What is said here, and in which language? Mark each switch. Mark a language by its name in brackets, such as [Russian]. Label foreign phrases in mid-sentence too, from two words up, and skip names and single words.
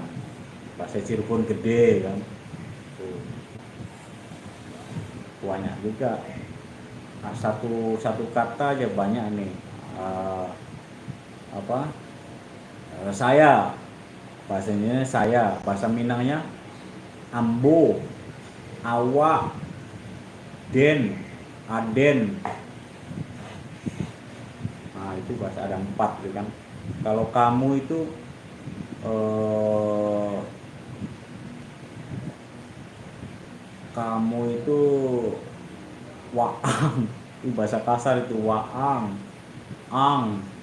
[Indonesian] Bahasa Cirebon gede kan. Banyak juga. Nah, satu kata aja banyak nih. Saya, bahasanya saya, bahasa Minangnya [Minangkabau] ambo, awak, den, aden. [Indonesian] Nah itu bahasa ada 4 gitu kan. Kalau kamu itu kamu itu waang. Itu bahasa kasar itu, waang, ang.